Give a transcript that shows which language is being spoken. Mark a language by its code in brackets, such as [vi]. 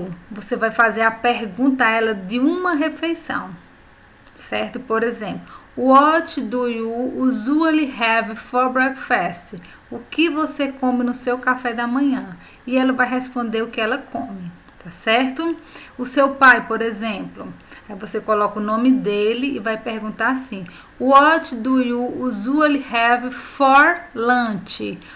[pt] Você vai fazer a pergunta a ela de uma refeição, certo? Por exemplo, [en] what do you usually have for breakfast? [pt] O que você come no seu café da manhã? E ela vai responder o que ela come, tá certo? O seu pai, por exemplo, aí você coloca o nome dele e vai perguntar assim: [en] what do you usually have for lunch?